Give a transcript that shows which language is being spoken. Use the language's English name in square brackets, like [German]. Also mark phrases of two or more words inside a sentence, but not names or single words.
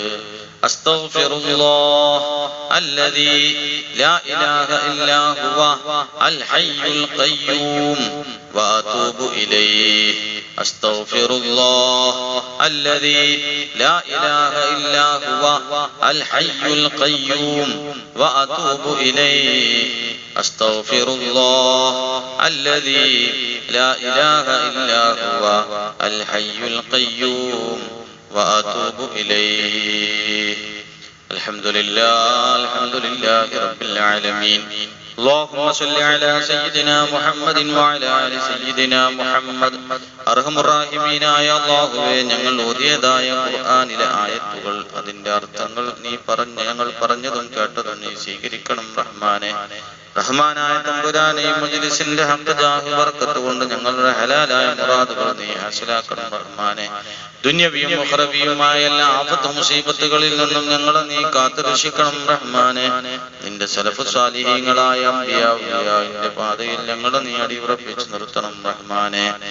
[Arabic] أستغفر الله الذي لا إله إلا هو الحي القيوم وأتوب إليه أستغفر الله الذي لا إله إلا هو الحي القيوم وأتوب إليه أستغفر الله الذي لا إله إلا هو الحي القيوم وأتوب إليه الحمد لله رب العالمين اللهم صل على سيدنا محمد وعلى آل سيدنا محمد അർഹമർ [Malayalam] റഹീമീനായ അല്ലാഹുവേ ഞങ്ങൾ ഓതിയതായ ഖുർആനിലെ ആയത്തുകൾ അതിന്റെ അർത്ഥങ്ങൾ ഞങ്ങൾ പറഞ്ഞതും കേട്ടതും നീ സ്വീകരിക്കണം റഹ്മാനെ റഹ്മാനായ തമ്പുരാനെ മജ്ലിസിന്റെ ഹംദ് ജാഹ് ബർക്കത്ത് കൊണ്ട് ഞങ്ങളുടെ ഹലാലായ മുറാദുകൾ നീ ഹാസിലാക്കണം റഹ്മാനെ ദുനിയവിയും ഉഖറവിയുമായ എല്ലാ ആഫത്ത് മുസീബത്തുകളിൽ നിന്നും ഞങ്ങളെ നീ കാത്തുരക്ഷിക്കണം റഹ്മാനെ നിന്റെ സലഫ് സാലിഹീങ്ങളായ അംബിയാവിന്റെ പാതയിൽ ഞങ്ങളെ നീ അടിയുറപ്പിച്ച് നിർത്തണം റഹ്മാനെ